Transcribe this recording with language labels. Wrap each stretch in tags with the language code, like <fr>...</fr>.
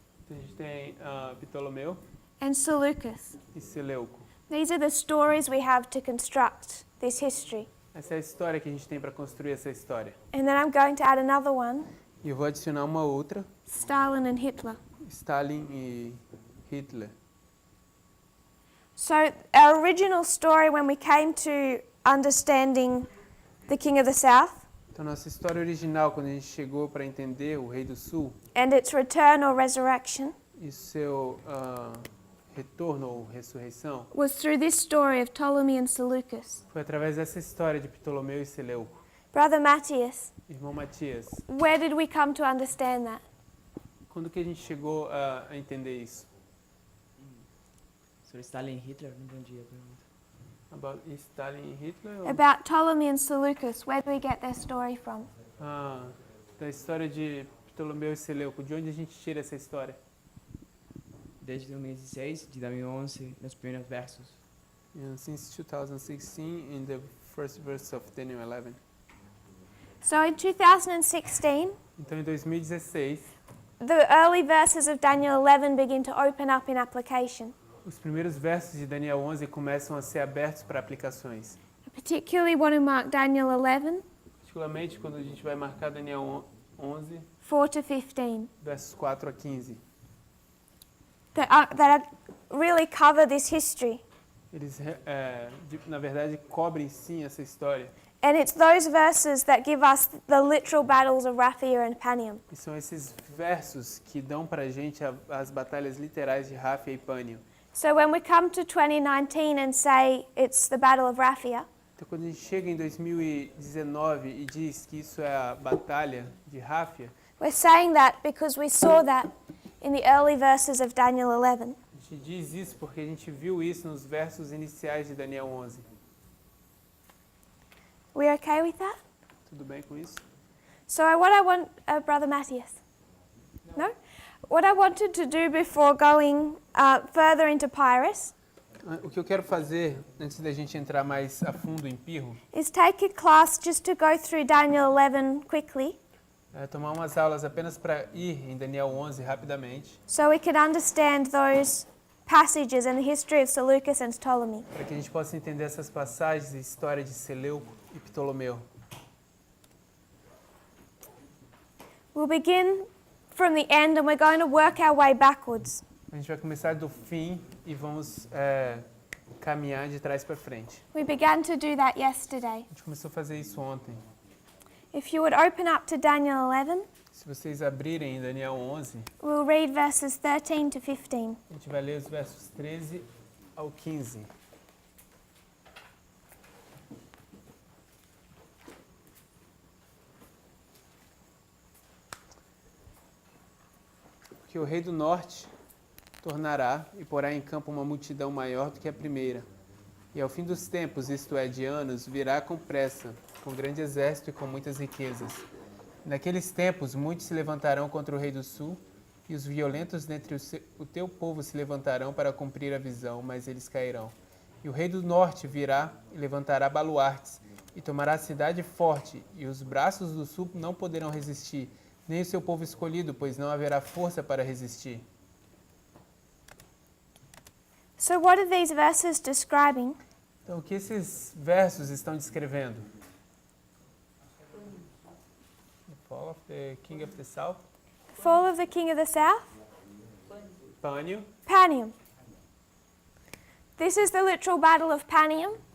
<pt>Então a gente tem Ptolomeu</pt> <en>and Seleucus.</en> <pt>e Seleuco.</pt> <en>These are the stories we have to construct this history.</en> <pt>Essa é a história que a gente tem para construir essa história.</pt> <en>And then I'm going to add another one,</en> <pt>E eu vou adicionar uma outra,</pt> <en>Stalin and Hitler.</en> <pt>Stalin e Hitler.</pt> <en>So our original story when we came to understanding the king of the south</en> <pt>Então nossa história original, quando a gente chegou para entender o rei do sul</pt> <en>and its return or resurrection</en> <pt>e seu retorno ou ressurreição,</pt> <en>was through this story of Ptolemy and Seleucus.</en> <pt>foi através dessa história de Ptolomeu e Seleuco.</pt> <en>Brother Matthias,</en> <pt>Irmão Matias,</pt> <en>where did we come to understand that?</en> <pt>quando que a gente chegou a entender isso? Sobre Stalin e Hitler, não entendi a pergunta.</pt> <en>About Stalin and Hitler? Or? About Ptolemy and Seleucus. Where do we get their story from?</en> <pt>Da história de Ptolomeu e Seleuco. De onde a gente tira essa história? Desde 2016, de 2011, nos primeiros versos.</pt> <en>Since 2016, in the first verse of Daniel 11. So in 2016,</en> <pt>Então, em 2016,</pt> <en>the early verses of Daniel 11 begin to open up in application.</en> <pt>os primeiros versos de Daniel 11 começam a ser abertos para aplicações.</pt> <en>I particularly want to mark Daniel 11,</en> <pt>Particularmente quando a gente vai marcar Daniel 11,</pt> <en>4 to 15,</en> <pt>versos 4 a 15.</pt> <en>that really cover this history.</en> <pt>Eles, na verdade, cobrem sim essa história.</pt> <en>And it's those verses that give us the literal battles of Ráfia and Panium.</en> <pt>E são esses versos que dão para a gente as batalhas literais de Ráfia e Pânio.</pt> <en>So when we come to 2019 and say it's the Battle of Ráfia,</en> <pt>Então, quando a gente chega em 2019 e diz que isso é a batalha de Ráfia,</pt> <en>we're saying that because we saw that in the early verses of Daniel 11.</en> <pt>a gente diz isso porque a gente viu isso nos versos iniciais de Daniel 11.</pt> <en>We okay with that?</en> <pt>Tudo bem com isso?</pt> <en>So what I want, Brother Matthias? No? What I wanted to do before going further into Pyrrhus</en> <pt>O que eu quero fazer, antes da gente entrar mais a fundo em Pirro,</pt> <en>is take a class just to go through Daniel 11 quickly</en> <pt>é tomar umas aulas apenas para ir em Daniel 11 rapidamente,</pt> <en>so we could understand those passages and the history of Seleucus and Ptolemy.</en> <pt>para que a gente possa entender essas passagens e história de Seleuco e Ptolomeu.</pt> <en>We'll begin from the end and we're going to work our way backwards.</en> <pt>A gente vai começar do fim e vamos caminhar de trás para frente.</pt> <en>We began to do that yesterday.</en> <pt>A gente começou a fazer isso ontem.</pt> <en>If you would open up to Daniel 11,</en> <pt>Se vocês abrirem em Daniel 11,</pt> <en>we'll read verses 13 to 15.</en> <pt>a gente vai ler os versos 13 ao 15. Porque o rei do norte tornará e porá em campo uma multidão maior do que a primeira. E ao fim dos tempos, isto é, de anos, virá com pressa, com grande exército e com muitas riquezas. Naqueles tempos, muitos se levantarão contra o rei do sul, e os violentos dentre o teu povo se levantarão para cumprir a visão, mas eles cairão. E o rei do norte virá e levantará baluartes, e tomará a cidade forte, e os braços do sul não poderão resistir, nem o seu povo escolhido, pois não haverá força para resistir.</pt> <en>So what are these verses describing?</en> <pt>Então, o que esses versos estão descrevendo?</pt> <en>The fall of the king of the south, Fall of the king of the south?</en> <pt>Pânio.</pt> <en>Panium. This is the literal battle of Panium</en>